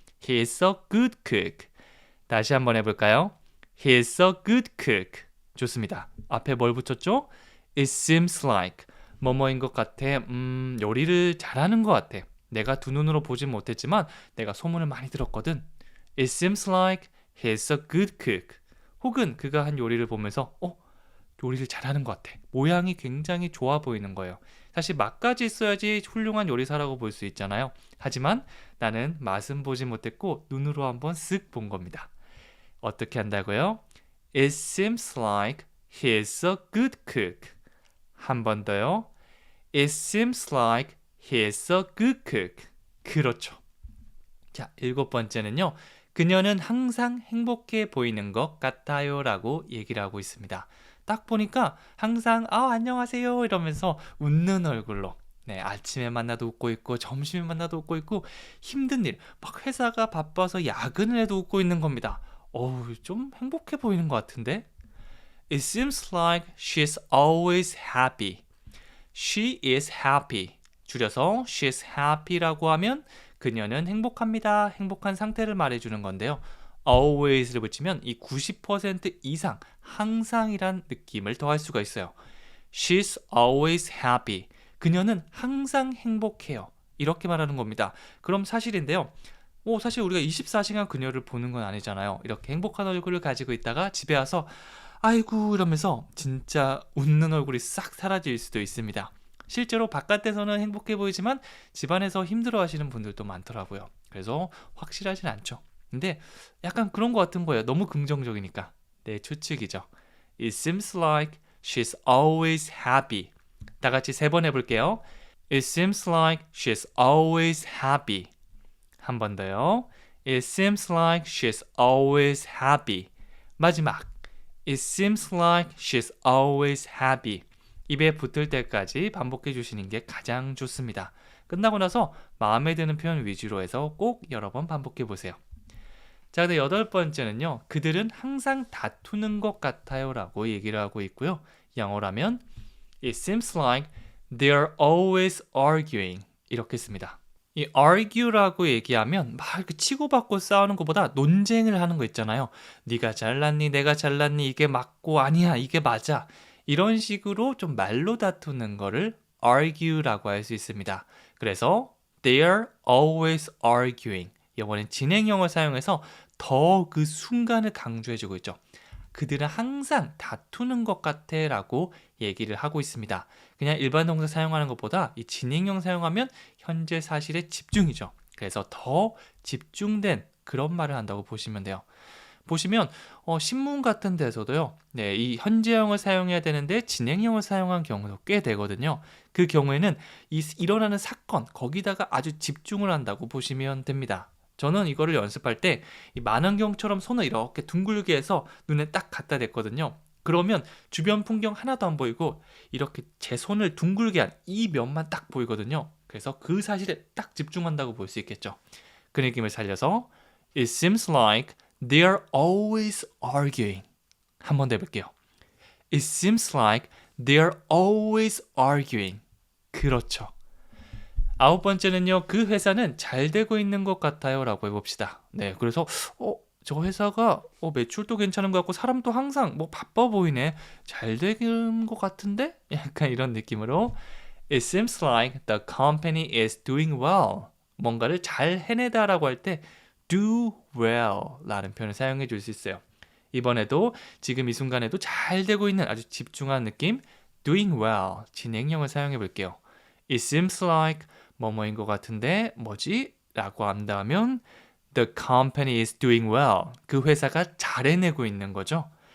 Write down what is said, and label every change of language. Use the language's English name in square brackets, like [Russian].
[English] He's a good cook. [Korean] 다시 한번 해볼까요? [English] He's a good cook. [Korean] 좋습니다. 앞에 뭘 붙였죠? [English] It seems like [Korean] 뭐뭐인 것 같아. 요리를 잘하는 것 같아. 내가 두 눈으로 보진 못했지만 내가 소문을 많이 들었거든. [English] It seems like he's a good cook. [Korean] 혹은 그가 한 요리를 보면서 요리를 잘하는 것 같아. 모양이 굉장히 좋아 보이는 거예요. 사실 맛까지 있어야지 훌륭한 요리사라고 볼 수 있잖아요. 하지만 나는 맛은 보지 못했고 눈으로 한번 쓱 본 겁니다. 어떻게 한다고요? [English] It seems like he's a good cook. [Korean] 한 번 더요. [English] It seems like he's a good cook. [Korean] 그렇죠. 자, 7번째는요. 그녀는 항상 행복해 보이는 것 같아요 라고 얘기를 하고 있습니다. 딱 보니까 항상 안녕하세요 이러면서 웃는 얼굴로 네, 아침에 만나도 웃고 있고 점심에 만나도 웃고 있고 힘든 일, 막 회사가 바빠서 야근을 해도 웃고 있는 겁니다. 좀 행복해 보이는 것 같은데? [English] It seems like she's always happy. She is happy. [Korean] 줄여서 [English] she's happy [Korean] 라고 하면 그녀는 행복합니다. 행복한 상태를 말해주는 건데요. always를 붙이면 이 90% 이상, 항상이란 느낌을 더할 수가 있어요. [English] She's always happy. [Korean] 그녀는 항상 행복해요. 이렇게 말하는 겁니다. 그럼 사실인데요. 사실 우리가 24시간 그녀를 보는 건 아니잖아요. 이렇게 행복한 얼굴을 가지고 있다가 집에 와서 아이고 이러면서 진짜 웃는 얼굴이 싹 사라질 수도 있습니다. 실제로 바깥에서는 행복해 보이지만 집안에서 힘들어 하시는 분들도 많더라고요. 그래서 확실하진 않죠. 근데 약간 그런 것 같은 거예요. 너무 긍정적이니까. 내 추측이죠. [English] It seems like she's always happy. [Korean] 다 같이 3번 해볼게요. [English] It seems like she's always happy. [Korean] 한 번 더요. [English] It seems like she's always happy. [Korean] 마지막. It seems like she's always happy. 입에 붙을 때까지 반복해 주시는 게 가장 좋습니다. 끝나고 나서 마음에 드는 표현 위주로 해서 꼭 여러 번 반복해 보세요. 자, 근데 8번째는요. 그들은 항상 다투는 것 같아요 라고 얘기를 하고 있고요. 영어로 하면 [English] It seems like they're always arguing. [Korean] 이렇게 씁니다. 이 argue라고 얘기하면 막 이렇게 치고받고 싸우는 것보다 논쟁을 하는 거 있잖아요. 네가 잘났니, 내가 잘났니, 이게 맞고 아니야, 이게 맞아. 이런 식으로 좀 말로 다투는 거를 argue라고 할 수 있습니다. 그래서 [English] they're always arguing. [Korean] 영어는 진행형을 사용해서 더 그 순간을 강조해주고 있죠. 그들은 항상 다투는 것 같아 라고 얘기를 하고 있습니다. 그냥 일반 동사 사용하는 것보다 이 진행형 사용하면 현재 사실에 집중이죠. 그래서 더 집중된 그런 말을 한다고 보시면 돼요. 보시면 신문 같은 데서도요. 네, 이 현재형을 사용해야 되는데 진행형을 사용한 경우도 꽤 되거든요. 그 경우에는 일어나는 사건 거기다가 아주 집중을 한다고 보시면 됩니다. 저는 이거를 연습할 때 이 만원경처럼 손을 이렇게 둥글게 해서 눈에 딱 갖다 댔거든요. 그러면 주변 풍경 하나도 안 보이고 이렇게 제 손을 둥글게 한 이 면만 딱 보이거든요. 그래서 그 사실에 딱 집중한다고 볼 수 있겠죠. 그 느낌을 살려서 [English] It seems like they're always arguing. [Korean] 한 번 더 해볼게요. [English] It seems like they're always arguing. [Korean] 그렇죠. 아홉 번째는요. 그 회사는 잘 되고 있는 것 같아요 라고 해봅시다. 네, 그래서 저 회사가 매출도 괜찮은 것 같고 사람도 항상 뭐 바빠 보이네. 잘 되는 것 같은데? 약간 이런 느낌으로 [English] It seems like the company is doing well. [Korean] 뭔가를 잘 해내다라고 할 때 do well 라는 표현을 사용해 줄 수 있어요. 이번에도 지금 이 순간에도 잘 되고 있는 아주 집중한 느낌 doing well 진행형을 사용해 볼게요. [English] It seems like [Korean] 뭐뭐인 것 같은데 뭐지? 라고 한다면 [English] The company is doing well. [Korean] 그 회사가 잘 해내고 있는 거죠.